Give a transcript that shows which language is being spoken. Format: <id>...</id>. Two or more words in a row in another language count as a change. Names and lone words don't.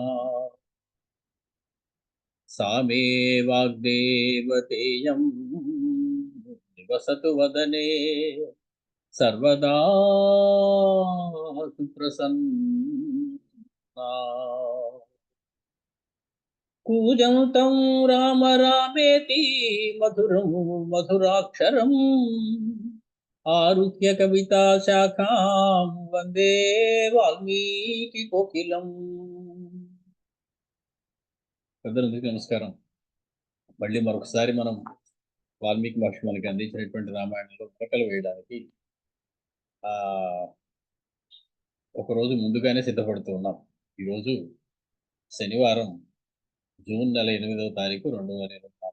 <sa>सा मे वाग्देवतेयं निवसतु वदने सर्वदा प्रसन्ना. कूजन्तं राम रामेति मधुरं मधुराक्षरम् आरुह्य कविता शाखां वंदे वाल्मीकि कोकिलम्.</sa> <te>పెద్దలందరికీ నమస్కారం. మళ్ళీ మరొకసారి మనం వాల్మీకి మహర్షి మనకి అందించినటువంటి రామాయణంలో మొలకలు వేయడానికి ఒకరోజు ముందుగానే సిద్ధపడుతూ ఉన్నాం. ఈరోజు శనివారం, జూన్ నెల 8వ తారీఖు 2024.</te>